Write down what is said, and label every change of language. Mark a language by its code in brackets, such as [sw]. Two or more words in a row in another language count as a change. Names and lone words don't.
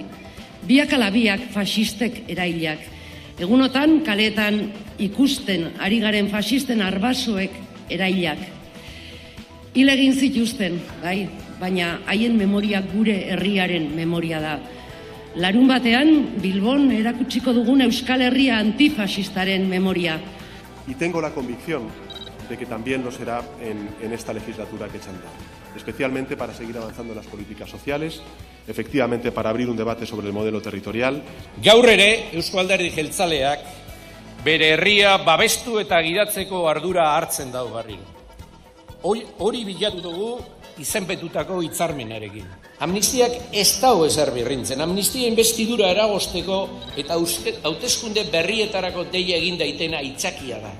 [eu] Biak ala biak faxistek erailak. Egunotan kaletan ikusten ari garen faxisten arbasoek erailak. Hil egin zituzten, bai, baina haien memoria gure herriaren memoria da. Larun batean, Bilbon erakutsiko dugun Euskal Herria antifasistaren memoria. [es] Y tengo la convicción de que también lo será en esta legislatura que echan. especialmente para seguir avanzando en las políticas sociales, efectivamente para abrir un debate sobre el modelo territorial. [eu] Gaur ere, Euzko Alderdi Jeltzaleak bere herria babestu eta gidatzeko ardura hartzen dau berriro. Hori bilatu dugu izenpetutako hitzarmenarekin. Amnistiak ez dago ezer birrintzen. Amnistia investidura eragozteko eta hauteskunde berrietarako deia egin daitena aitzakia da.